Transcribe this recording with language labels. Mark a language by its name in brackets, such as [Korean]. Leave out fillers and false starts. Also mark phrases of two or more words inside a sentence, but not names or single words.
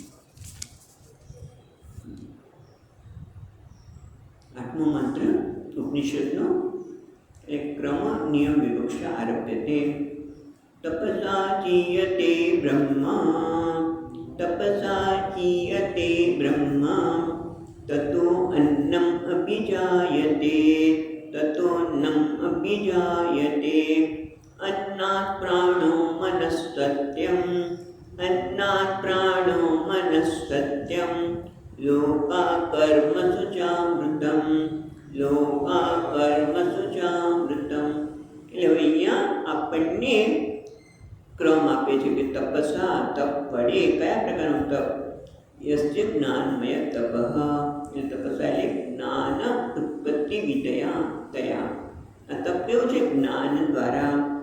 [Gujarati] 8મો મંત્ર ઉપનિષદનો એક [Sanskrit] क्रम नियम विवक्षा आरभ्यते. तपसा चीयते ब्रह्मा, तपसा चीयते ब्रह्मा, ततो अन्नम अभिजायते, ततो अन्नम अभिजायते. अन्नात् प्राणो मनस्तत्यं, अन्नात् प्राणो मनस्तत्यं, लोकाकर्मसु चामृतं, लोकाकर्मसु चामृतं. [Gujarati] એટલે અહીંયા આપણને ક્રમ આપે છે કે તપસા, તપ વડે. કયા પ્રકારનું તપ? [Sanskrit] यस्य ज्ञानमय तपः. [Gujarati] એટલે તપસા એટલે [Sanskrit] ज्ञान उत्पत्ति विधया तया. [Gujarati] આ તપ કેવું છે? જ્ઞાન દ્વારા.